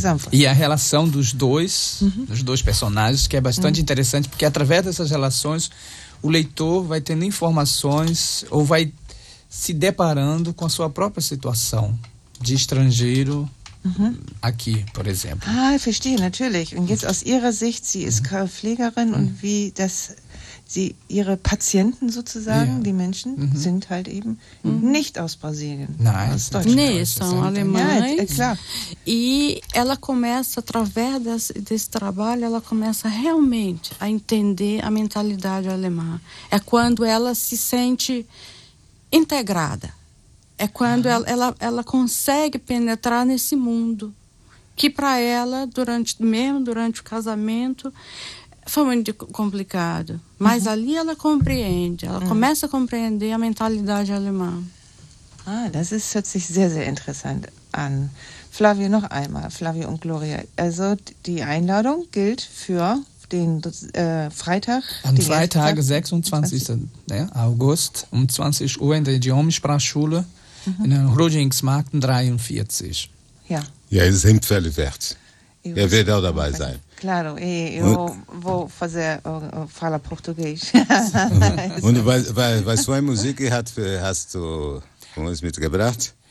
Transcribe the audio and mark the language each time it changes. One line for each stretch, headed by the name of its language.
Portuguese: E a relação dos dois, dos dois personagens, que é bastante interessante, porque através dessas relações o leitor vai tendo informações ou vai se deparando com a sua própria situação de estrangeiro aqui, por exemplo. Ah, eu
German: verstehe, natürlich. Und jetzt aus ihrer Sicht, sie ist Pflegerin und wie das sie, ihre Patienten sozusagen, die Menschen, sind halt eben nicht aus Brasilien, aus Deutschland.
Portuguese: Nee, são alemães. É claro. E ela começa, através desse trabalho, ela começa realmente a entender a mentalidade alemã. É quando ela se sente integrada. É quando ela consegue penetrar nesse mundo. Que para ela, durante o casamento... Foi muito complicado, mas ali ela compreende, ela começa a compreender a mentalidade alemã.
German: Ah, das ist, hört sich sehr, sehr interessant an. Flavio, noch einmal, Flavio und Gloria. Also, die Einladung gilt für den Freitag. Am Freitag, 26. August, 20 Uhr in der Idiomensprachschule, in der Rudingsmarkt 43. Ja. Ja, es ist empfehlenswert. Er wird auch dabei sein.
Portuguese: Claro, e eu vou fazer falar português.
German: Und was für eine Musik hast du uns mitgebracht?